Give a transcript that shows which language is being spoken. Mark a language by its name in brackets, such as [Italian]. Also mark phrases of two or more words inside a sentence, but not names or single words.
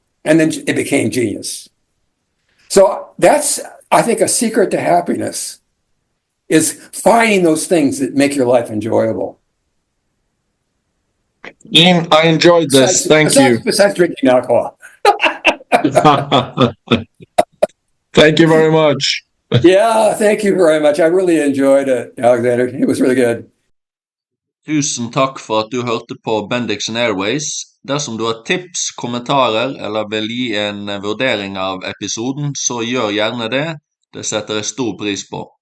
[English] And then it became genius. So that's, I think, a secret to happiness is finding those things that make your life enjoyable. Ian, I enjoyed this. Thank you. Besides drinking alcohol. Thank you very much. Yeah, thank you very much. I really enjoyed it, Alexander. It was really good. [Norwegian] Tusen takk for at du hørte på Bendiksen Airways. Dersom du har tips, kommentarer eller vil gi en vurdering av episoden, så gjør gjerne det. Det setter jeg stor pris på.